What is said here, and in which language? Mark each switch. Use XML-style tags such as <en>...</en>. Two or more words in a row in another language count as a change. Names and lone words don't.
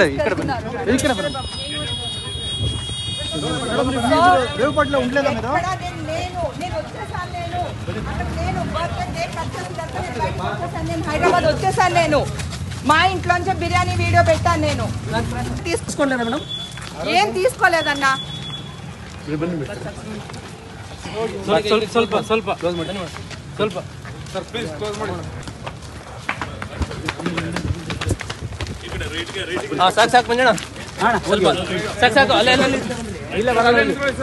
<te>హైదరాబాద్ వచ్చేసాను. నేను మా ఇంట్లోంచే బిర్యానీ వీడియో పెట్టాను. నేను తీసుకోలేదా మేడం? ఏం తీసుకోలేదన్నా.</te> <kn>ಸ್ವಲ್ಪ ಸ್ವಲ್ಪ ಕ್ಲೋಸ್ ಮಾಡಿ ಸ್ವಲ್ಪ ಸರ್ ಪ್ಲೀಸ್ ಕ್ಲೋಸ್ ಮಾಡಿ. ಹಾಂ ಸಾಕು ಸಾಕು ಮಂಜಣ್ಣ, ಸ್ವಲ್ಪ ಸಾಕು ಸಾಕು ಅಲ್ಲೇ ಅಲ್ಲೇ ಇಲ್ಲ ಬರಲ್ಲ ಸರ್.</kn>